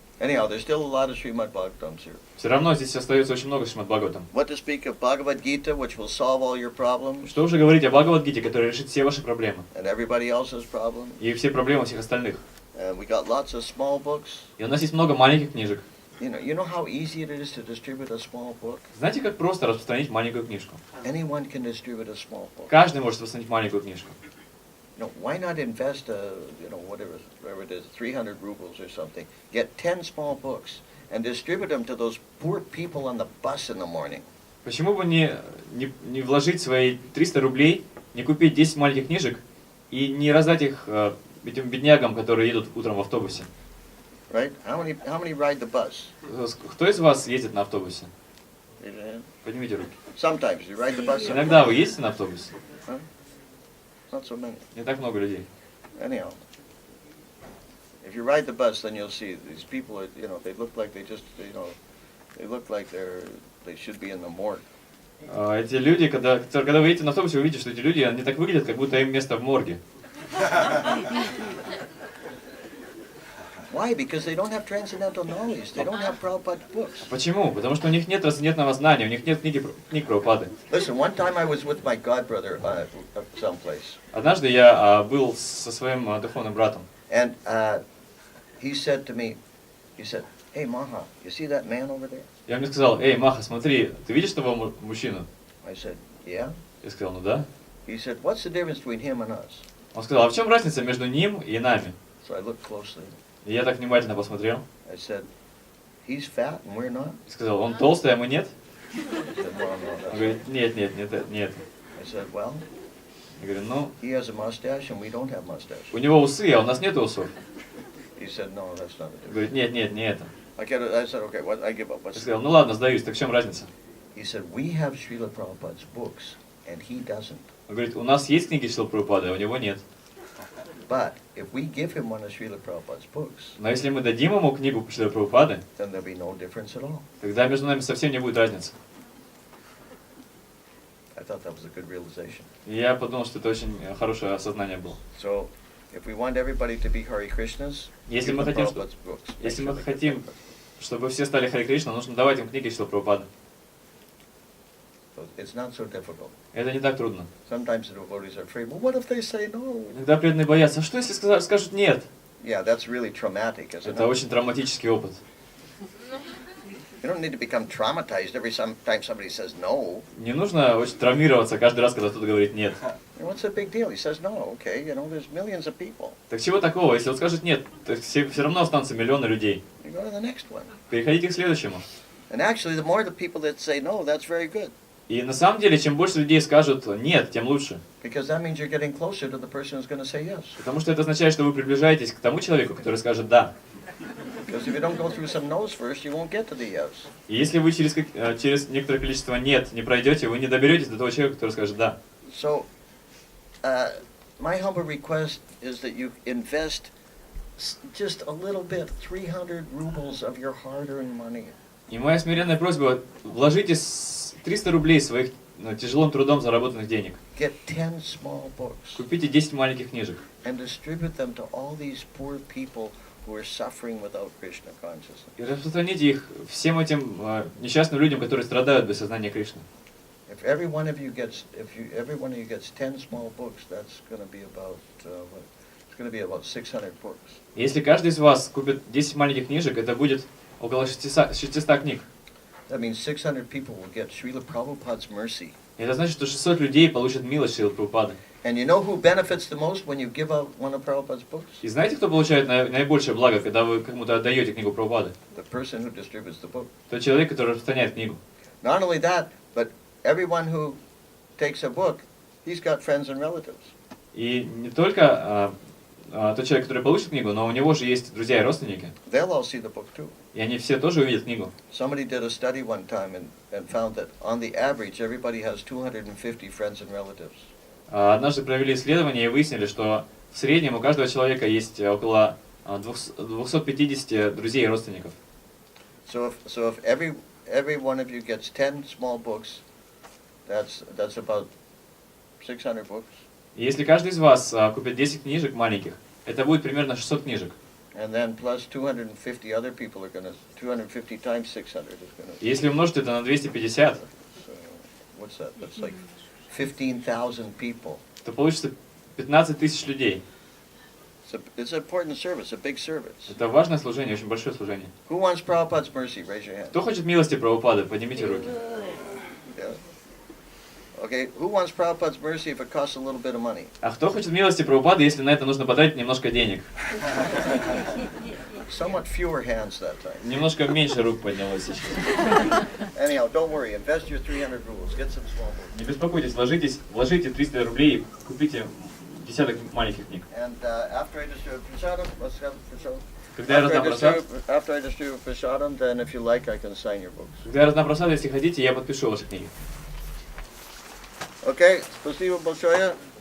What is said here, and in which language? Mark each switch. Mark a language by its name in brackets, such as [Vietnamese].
[English] Anyhow, there's still a lot of Srimad Bhagavatams here. [Russian] Все равно здесь остается очень много Шримад Бхагаватам. [English] What to speak of Bhagavad Gita, which will solve all your problems [Russian] Что уже говорить о Бхагават Гите, который решит все ваши проблемы. [English] and everybody else's problems. [Russian] И все проблемы всех остальных. [English] We got lots of small books. [Russian] И у нас есть много маленьких книжек. [English] You know how easy it is to distribute a small book? [Russian] Знаете, как просто распространить маленькую книжку? [English] Anyone can distribute a small book. [Russian] Каждый может распространить маленькую книжку. [English] Why not invest, whatever it is, 300 rubles or something, get 10 small books and distribute them to those poor people on the bus in the morning. [Russian] Почему бы не вложить свои 300 рублей, не купить 10 маленьких книжек и не раздать их этим беднягам, которые едут утром в автобусе? [English] Right? How many ride the bus? [Russian] Кто из вас ездит на автобусе? [English] Raise your hand. [Russian] Поднимите руки. [English] Sometimes you ride the bus. [Russian] Иногда вы ездите на автобусе? [English] Huh? Not so many. [Russian] Не так много людей. [English] Anyhow, if you ride the bus, then you'll see these people are, they look like they look like they should be in the morgue. [Russian] Эти люди, когда вы едете на автобусе, вы увидите, что эти люди, они так выглядят, как будто им место в морге. [English] Why? Because they don't have transcendental knowledge. They don't have Prabhupada's books. [Russian] Почему? Потому что у них нет трансцендентного знания, у них нет книг Прабхупады. [English] Listen, one time I was with my godbrother someplace. [Russian] Однажды я был со своим духовным братом. [English] And he said to me, "Hey Maha, you see that man over there?" [Russian] Я мне сказал, эй, Маха, смотри, ты видишь того мужчину? [English] I said, "Yeah." [Russian] Я сказал, ну да. [English] He said, "What's the difference between him and us?" [Russian] Он сказал, а в чем разница между ним и нами? [English] So I looked closely. [Russian] И я так внимательно посмотрел. [English] I said, "He's fat and we're not." [Russian] И сказал, он толстый, а мы нет. [English] He said, no, [Russian] Он [English] that's [Russian] говорит, нет, не это. [English] I said, well, [Russian] Я говорю, ну, [English] he has a mustache and we don't have mustache. [Russian] у него усы, а у нас нет усов. [English] He said, no, that's not it. [Russian] Он говорит, нет, не это. [English] I said, okay, what? I give up. [Russian] Я [English] What's [Russian] сказал, ну ладно, сдаюсь, так в чем разница? [English] He said, we have Srila Prabhupada's books, and he doesn't. [Russian] Он говорит, у нас есть книги Шрилы Прабхупады, а у него нет. [English] But if we give him one of Srila Prabhupada's books, [Russian] Но если мы дадим ему книгу Шрилы Прабхупады, [English] then there'll be no difference at all. [Russian] тогда между нами совсем не будет разницы. [English] I thought that was a good realization. [Russian] И я подумал, что это очень хорошее осознание было. [English] So, if we want everybody to be Hare Krishnas, [Russian] Если [English] give [Russian] мы [English] them [Russian] хотим, [English] Prabhupada's books. [Russian] если [English] Make [Russian] мы [English] sure they get [Russian] хотим, [English] Prabhupada. [Russian] чтобы все стали Харе Кришна, нужно давать им книги Шрилы Прабхупады. [English] So it's not so difficult. [Russian] Это не так трудно. [English] Sometimes the devotees are afraid, well, what if they say no? [Russian] Иногда преданные боятся, а что если скажут нет? [English] Yeah, that's really traumatic, isn't [Russian] Это [English] it? [Russian] очень травматический опыт. [English] You don't need to become traumatized every time somebody says no. [Russian] Не нужно очень травмироваться каждый раз, когда кто-то говорит нет. [English] What's the big deal? He says no, okay, there's millions of people. [Russian] Так чего такого? Если он скажет нет, то все равно останутся миллионы людей. [English] You go to the next one. [Russian] Переходите к следующему. [English] And actually, the more the people that say no, that's very good. [Russian] И на самом деле, чем больше людей скажут нет, тем лучше. [English] Because that means you're getting closer to the person who's going to say yes. [Russian] Потому что это означает, что вы приближаетесь к тому человеку, который скажет да. [English] Because if you don't go through some no's first, you won't get to the yes. [Russian] И если вы через некоторое количество нет не пройдете, вы не доберетесь до того человека, который скажет да. [English] So, my humble request is that you invest just a little bit, 300 rubles of your hard-earned money. [Russian] И моя смиренная просьба, вложите 300 рублей своих тяжелым трудом заработанных денег. [English] Get 10 small books [Russian] Купите 10 маленьких книжек. [English] and distribute them to all these poor people who are suffering without Krishna consciousness. [Russian] И распространите их всем этим несчастным людям, которые страдают без сознания Кришны. [English] If every one of you gets 10 small books, that's going to be about 600 books. [Russian] Если каждый из вас купит 10 маленьких книжек, это будет около 600 книг. [English] That means 600 people will get Srila Prabhupada's mercy. [Russian] И это значит, что 600 людей получат милость Шрилы Прабхупады. [English] And you know who benefits the most when you give out one of Prabhupada's books? [Russian] И знаете, кто получает наибольшее благо, когда вы кому-то отдаете книгу Прабхупады? [English] The person who distributes the book. [Russian] Тот человек, который распространяет книгу. [English] Not only that, but everyone who takes a book, he's got friends and relatives. [Russian] И не только тот человек, который получит книгу, но у него же есть друзья и родственники. [English] They'll all see the book too. [Russian] И они все тоже увидят книгу. [English] Somebody did a study one time and found that on the average everybody has 250 friends and relatives. [Russian] Однажды провели исследование и выяснили, что в среднем у каждого человека есть около 250 друзей и родственников. [English] So if every one of you gets 10 small books, that's about 600 books. [Russian] И если каждый из вас купит 10 книжек маленьких, это будет примерно 600 книжек. [English] And then plus 250 other people are going to 250 times 600 is going to. [Russian] Если умножить это на 250, [English] So what's that? That's like 15,000 people. [Russian] то получится 15 тысяч людей. [English] It's an important service, a big service. [Russian] Это важное служение, очень большое служение. [English] Who wants Prabhupada's mercy? Raise your hand. [Russian] Кто хочет милости Прабхупады? Поднимите руки. [English] Yeah. Okay, who wants Prabhupada's mercy if it costs a little bit of money? [Russian] А кто хочет милости Прабхупады, если на это нужно потратить немножко денег? [English] Somewhat fewer hands that time. [Russian] Немножко меньше рук поднялось сейчас. [English] Anyhow, don't worry. Invest your 300 rubles. Get some small books. [Russian] Не беспокойтесь, вложите 300 рублей и купите десяток маленьких книг. [English] And after I distribute prasadam, let's have prasadam. [Russian] Когда я раздам просад, [English] After I distribute prasadam, then if you like, I can sign your books. [Russian] когда я раздам просад, если хотите, я подпишу ваши книги. Okay, спасибо большое.